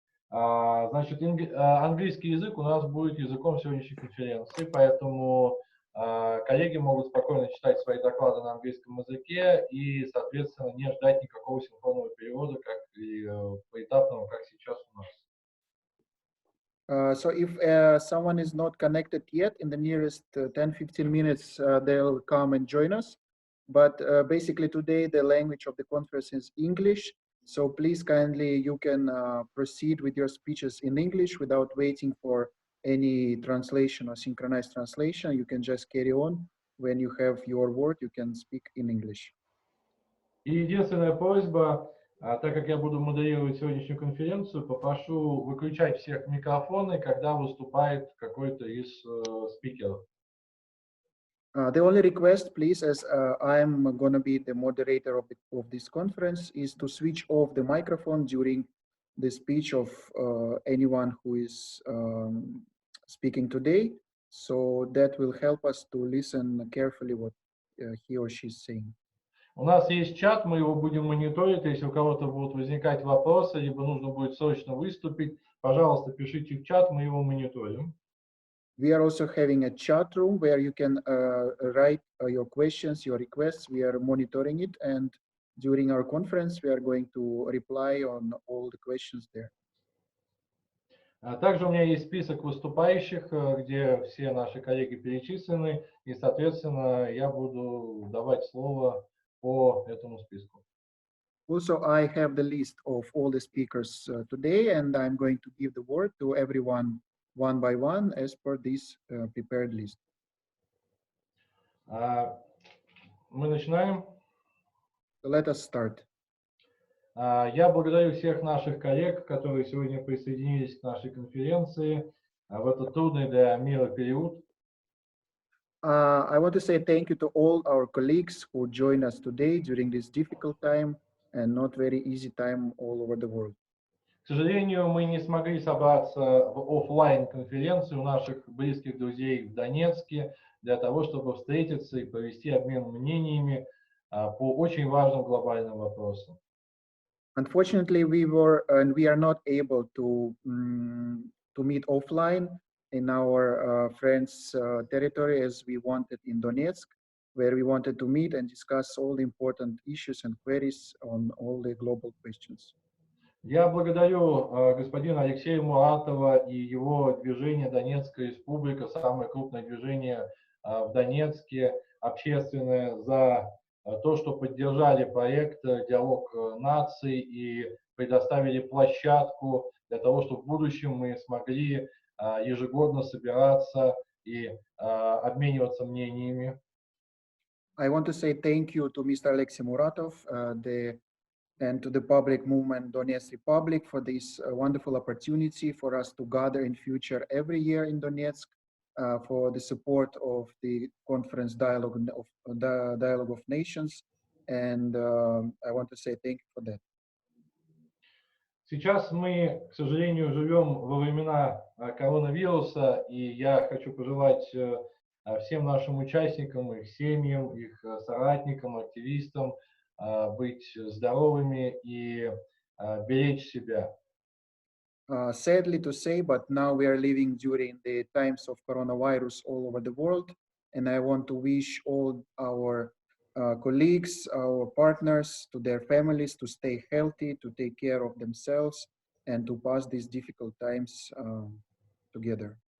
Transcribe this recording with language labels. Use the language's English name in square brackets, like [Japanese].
[Russian] Значит, английский язык у нас будет языком сегодняшней конференции, поэтому коллеги могут спокойно читать свои доклады на английском языке и, соответственно, не ждать никакого синхронного перевода, как и поэтапного, как сейчас у нас. [English] So if someone is not connected yet, in the nearest 10-15 minutes, they'll come and join us. But basically today, the language of the conference is English. So please kindly, you can proceed with your speeches in English without waiting for any translation or synchronized translation. You can just carry on. When you have your word, you can speak in English. [Russian] И единственная просьба, так как я буду модерировать сегодняшнюю конференцию, попрошу выключать всех микрофоны, когда выступает какой-то из спикеров. [English] The only request, please, as I'm going to be the moderator of this conference, is to switch off the microphone during the speech of anyone who is speaking today. So that will help us to listen carefully what he or she is saying. [Russian] У нас есть чат, мы его будем мониторить. Если у кого-то будут возникать вопросы, либо нужно будет срочно выступить, пожалуйста, пишите в чат, мы его мониторим. [English] We are also having a chat room where you can write your questions, your requests. We are monitoring it, and during our conference, we are going to reply on all the questions there. [Russian] Также у меня есть список выступающих, где все наши коллеги перечислены, и, соответственно, я буду давать слово по этому списку. [English] Also, I have the list of all the speakers today, and I'm going to give the word to everyone one by one as per this prepared list. [Russian] Мы начинаем. [English] So let us start. [Russian] Я благодарю всех наших коллег, которые сегодня присоединились к нашей конференции в этот трудный для мира период. [English] I want to say thank you to all our colleagues who joined us today during this difficult time and not very easy time all over the world. [Russian] К сожалению, мы не смогли собраться в офлайн-конференции у наших близких друзей в Донецке для того, чтобы встретиться и провести обмен мнениями по очень важным глобальным вопросам. [English] Unfortunately, we are not able to meet offline in our friends' territory as we wanted in Donetsk, where we wanted to meet and discuss all the important issues and queries on all the global questions. [Russian] Я благодарю господина Алексея Муратова и его движение «Донецкая республика», самое крупное движение в Донецке, общественное, за то, что поддержали проект «Диалог наций» и предоставили площадку для того, чтобы в будущем мы смогли ежегодно собираться и обмениваться мнениями. [English] I want to say thank you to Mr. Alexei Muratov and to the public movement Donetsk Republic for this wonderful opportunity for us to gather in future every year in Donetsk for the support of the conference Dialogue of Nations. And I want to say thank you for that. [Russian] Сейчас мы, к сожалению, живем во времена коронавируса, и я хочу пожелать всем нашим участникам, их семьям, их соратникам, активистам быть здоровыми и беречь себя. [English] Sadly to say, but now we are living during the times of coronavirus all over the world, and I want to wish all our colleagues, our partners, to their families to stay healthy, to take care of themselves, and to pass these difficult times together.